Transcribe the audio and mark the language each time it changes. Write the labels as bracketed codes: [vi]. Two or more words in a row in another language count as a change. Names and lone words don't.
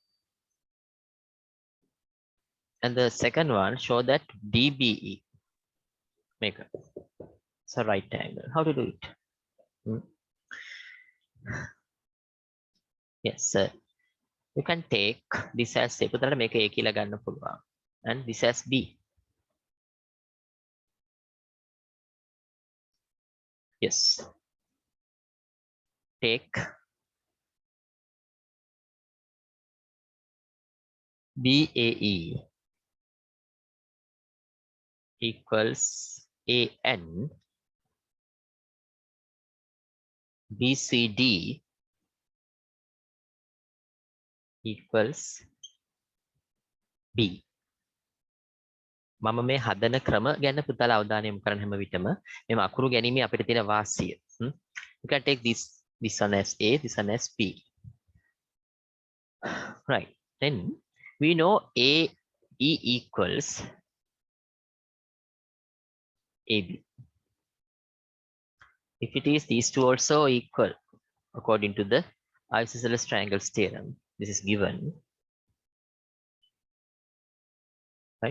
[en] And the second one, show that DBE make it's a right angle. How to do it? Yes, sir. You can take this as A. [si] පුතලට මේක A කියලා ගන්න පුළුවන්. [en] And this as B. Yes. Take BAE equals AN. BCD equals B. [si] මම මේ හදන ක්‍රම ගැන පුතාලා අවධානය යොමු කරන්න හැම විටම මේ අකුරු ගැනීමේ අපිට තියෙන වාසිය. [en] You can take this one as A, this one as B. Right. Then we know AE equals AB. If it is these two also equal according to the Isosceles Triangle's theorem, this is given, right?